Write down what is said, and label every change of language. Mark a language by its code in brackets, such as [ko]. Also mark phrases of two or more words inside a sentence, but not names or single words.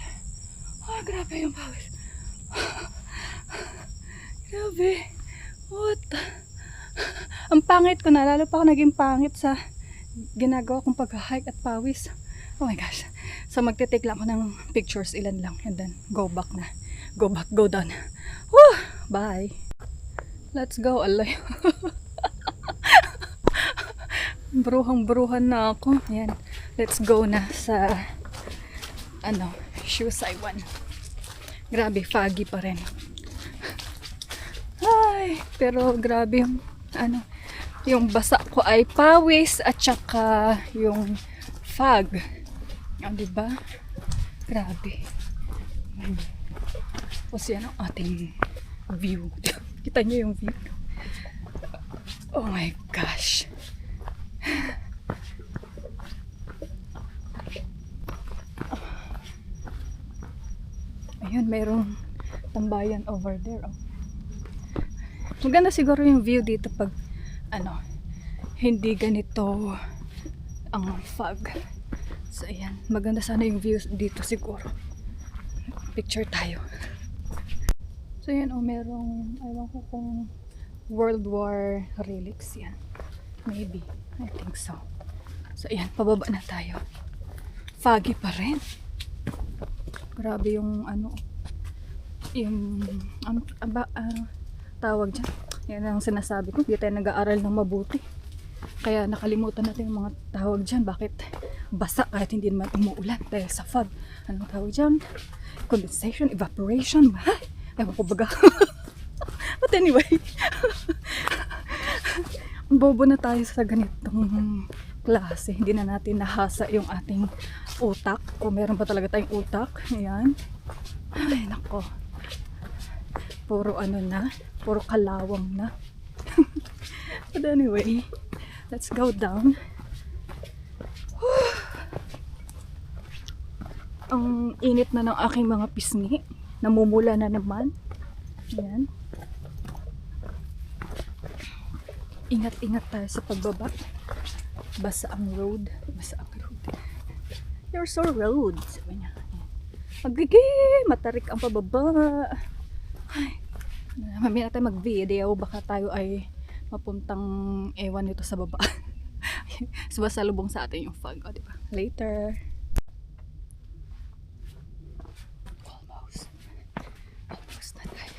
[tl] Oh, grabe yung pawis. Grabe. What? Ang pangit ko na. Lalo pa ako naging pangit sa ginagawa kong pag-hike at pawis. [en] Oh my gosh. [tl] So magte-take lang ako ng pictures. Ilan lang. [en] And then go back na. Go down. Woo! Bye. Let's go. [tl] Alay. Bruhang-bruhan na ako. Ayan. [en] Let's go [tl] na sa [en] shoes I want. [tl] Grabe, foggy pa rin. Ay, pero grabe yung yung basa ko ay pawis at saka yung fog. Diba? Grabe. Tapos yan ang ating view. Kita niyo yung view. [en] Oh my gosh. [tl] Ayun, mayroong tambayan [en] over there. Oh. [tl] Maganda siguro yung view dito pag ano, hindi ganito ang fog. So ayan, maganda sana yung view dito siguro. Picture tayo. So yan, oh, merong, ewan ko kung World War relics yan. [en] Maybe, I think so. So [tl] ayan, pababa na tayo. Foggy pa rin. Grabe yung ano, yung tawag dyan. Yan ang sinasabi ko, hindi tayo nag-aaral ng mabuti. Kaya nakalimutan natin yung mga tawag dyan. Bakit basa kahit hindi naman umuulan dahil sa fog. Anong tawag dyan? [en] Condensation, evaporation. [tl] Ewan ko baga. [en] But anyway, [tl] bobo na tayo sa ganitong klase. Hindi na natin nahasa yung ating utak. Kung meron pa talaga tayong utak. Ayan. Ay, nako. Puro ano na. Puro kalawang na. [en] But anyway, let's go down. [tl] Ang init na ng aking mga pisngi. Namumula na naman. Ayan. Ingat-ingat tayo sa pagbaba. Basa ang road. Basa ang road. [en] You're so road. [tl] Sabi niya. Magiging matarik ang pababa. Ay. Mamaya natin mag-video. Baka tayo ay mapuntang ewan nito sa baba. Sumasalubong sa atin yung fog. O, diba? Later. Almost na tayo.